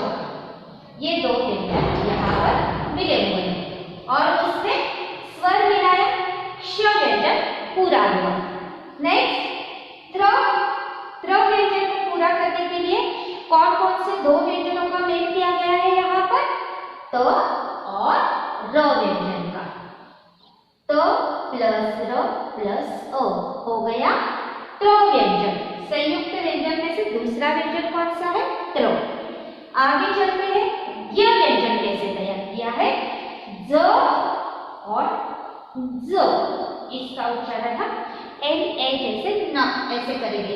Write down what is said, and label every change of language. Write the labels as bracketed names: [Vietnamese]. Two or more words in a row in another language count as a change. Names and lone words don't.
[Hindi] ये दो व्यंजन यहाँ पर मिले हुए हैं और उसमें स्वर मिलाया, क्ष व्यंजन पूरा हुआ। नेक्स्ट त्र व्यंजन को पूरा करने के लिए कौन कौन से दो व्यंजनों का मेल किया गया है यहाँ पर, त और र व्यंजन का। त प्लस र प्लस अ हो गया त्र व्यंजन। संयुक्त व्यंजन में से दूसरा व्यंजन कौन सा है, त्र। आगे चलते हैं, य व्यंजन कैसे तैयार किया है, ज और ज, इसका उच्चारण हम एन ए जैसे न ऐसे करेंगे।